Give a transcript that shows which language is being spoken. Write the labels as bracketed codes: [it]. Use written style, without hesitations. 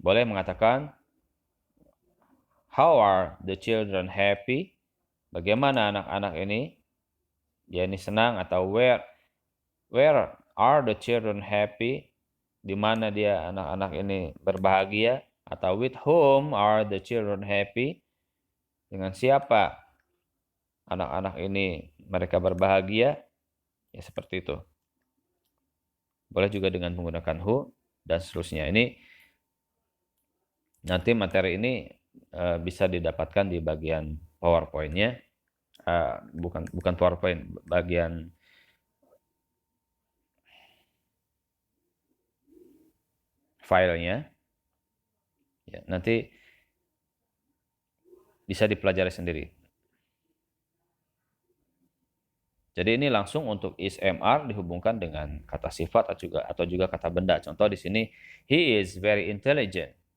[id] Boleh mengatakan, [en] how are the children happy? [id] Bagaimana anak-anak ini? Dia ini senang, atau [en] where are the children happy? [id] Di mana dia anak-anak ini berbahagia? [en] Atau with whom are the children happy? [id] Dengan siapa anak-anak ini mereka berbahagia? Ya seperti itu. Boleh juga dengan menggunakan who dan seterusnya. Ini nanti materi ini bisa didapatkan di bagian PowerPoint-nya. Bukan PowerPoint, bagian filenya. Ya, nanti bisa dipelajari sendiri. Jadi ini langsung untuk is MR dihubungkan dengan kata sifat atau juga kata benda. Contoh di sini, [en] he is very intelligent.